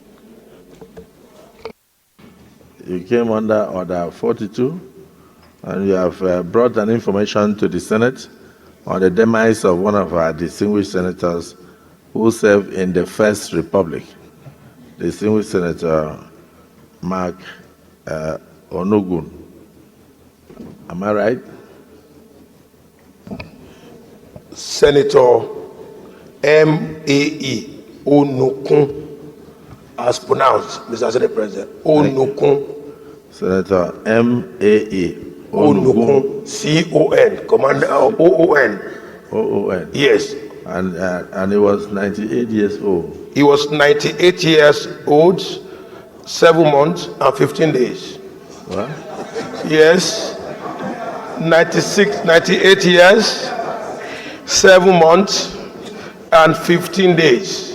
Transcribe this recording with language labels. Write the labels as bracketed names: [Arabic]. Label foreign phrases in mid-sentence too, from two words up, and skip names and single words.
[English] You came under Order 42, and you have brought an information to the Senate on the demise of one of our distinguished senators who served in the First Republic, distinguished Senator Mark Onunkun. Am I right? Senator M.A.E. Onunkun, as pronounced, Mr. Senate President. Onunkun. Senator M.A.E. Onunkun. C.O.N. Commander O.O.N. O.O.N. Yes. And he was 98 years old. He was 98 years old, 7 months, and 15 days. What? Yes. 98 years, 7 months, and 15 days.